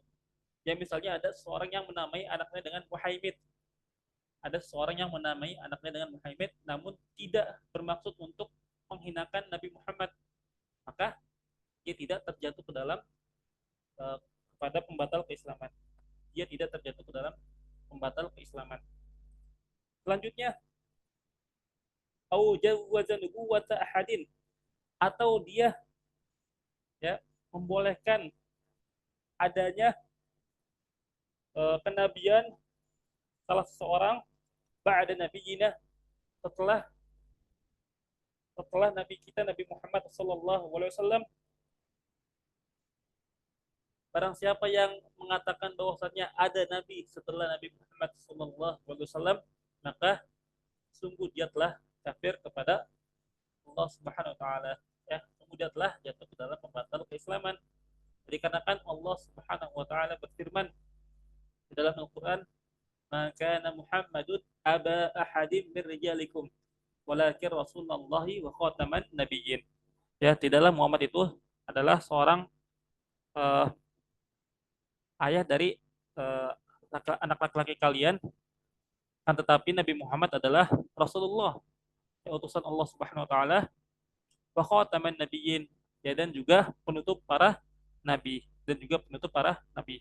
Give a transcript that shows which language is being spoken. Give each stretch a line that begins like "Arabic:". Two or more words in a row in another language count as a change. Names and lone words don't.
Indonesian: Ya, misalnya ada seorang yang menamai anaknya dengan Muhammad, ada seorang yang menamai anaknya dengan Muhammad, namun tidak bermaksud untuk menghinakan Nabi Muhammad, maka dia tidak terjatuh ke dalam kepada pembatal keislaman. Dia tidak terjatuh ke dalam pembatal keislaman. Selanjutnya,
Arabic: أو جوّز نبوة أحد,
Indonesian: atau dia, ya, membolehkan adanya kenabian salah seseorang
Arabic: بعد نبينا,
Indonesian: setelah setelah nabi kita Nabi Muhammad
Arabic: صلى الله عليه وسلم.
Indonesian: Barang siapa yang mengatakan bahwasanya ada nabi setelah Nabi Muhammad
Arabic: صلى الله عليه وسلم,
Indonesian: maka sungguh dia telah kafir kepada Allah
Arabic: سبحانه وتعالى,
Indonesian: ya. Sungguh dia telah jatuh ke dalam pembatal keislaman. Dikarenakan Allah
Arabic: سبحانه وتعالى
Indonesian: berfirman di dalam Al-Qur'an,
Arabic: "ما كان محمد أبا أحد من رجالكم ولكن رسول الله وخاتم النبيين."
Indonesian: Ya, tidaklah Muhammad itu adalah seorang uh, ayah dari uh, anak laki-laki kalian, kan tetapi Nabi Muhammad adalah Rasulullah, ya, utusan Allah
Arabic: سبحانه وتعالى, وخاتم النبيين,
Indonesian: ya, dan juga penutup para nabi, dan juga penutup para nabi.